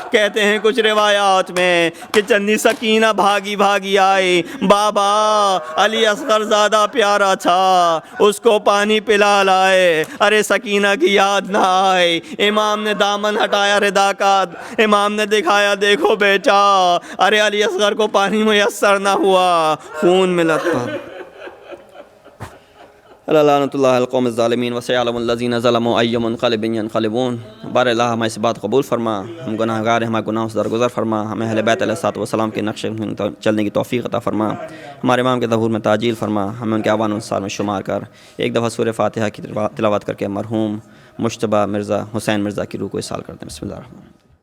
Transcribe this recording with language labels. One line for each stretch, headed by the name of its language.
Urdu: کہتے ہیں کچھ روایات میں کہ چندی سکینہ بھاگی آئی, بابا علی اصغر زیادہ پیارا تھا, اس کو پانی پلا لائے. ارے سکینہ کی یاد نہ آئی. امام نے دامن ہٹایا ردا کا, امام نے دکھایا دیکھو بیٹا, ارے علی اصغر کو پانی میسر نہ ہوا, خون میں لطفا.
Arabic: لعنت اللہ القوم الظالمین وسيعلم الذين ظلموا أي منقلب ينقلبون.
Urdu: بار اللہ ہمیں اس بات قبول فرما, ہم گناہ گار ہیں, ہمارے گناہوں سے درگزر فرما, ہمیں اہل بیت علیہ الصلوۃ والسلام کے نقش چلنے کی توفیق عطا فرما, ہمارے امام کے ظہور میں تعجیل فرما, ہمیں ان کے اعوان انصار میں شمار کر. ایک دفعہ سورہ فاتحہ کی تلاوت کر کے مرحوم مجتبا مرزا حسین مرزا کی روح کو ایصال کرتے ہیں.
Arabic: بسم اللہ الرحمن الرحیم.